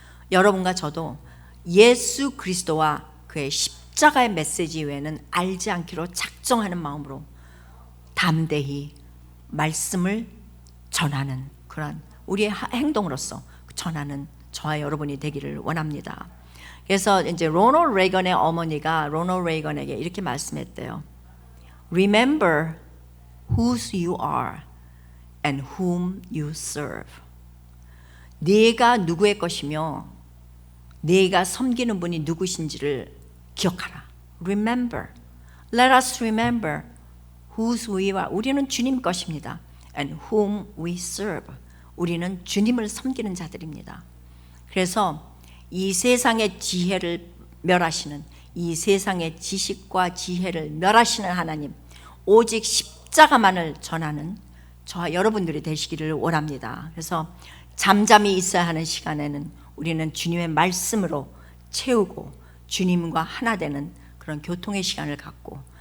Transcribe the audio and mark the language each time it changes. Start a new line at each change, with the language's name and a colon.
Korean: 여러분과 저도 예수 그리스도와 그의 십자가의 메시지 외에는 알지 않기로 작정하는 마음으로 담대히 말씀을 전하는 그런 우리의 행동으로서 전하는 저와 여러분이 되기를 원합니다. 그래서 이제 로널드 레이건의 어머니가 로널드 레이건에게 이렇게 말씀했대요.
English: Remember whose you are and whom you serve.
Korean: 네가 누구의 것이며 네가 섬기는 분이 누구신지를 기억하라.
English: Remember. Let us remember whose we are.
Korean: 우리는 주님 것입니다.
English: And whom we serve.
Korean: 우리는 주님을 섬기는 자들입니다. 그래서 이 세상의 지혜를 멸하시는, 이 세상의 지식과 지혜를 멸하시는 하나님, 오직 십자가만을 전하는 저와 여러분들이 되시기를 원합니다. 그래서 잠잠히 있어야 하는 시간에는 우리는 주님의 말씀으로 채우고 주님과 하나 되는 그런 교통의 시간을 갖고,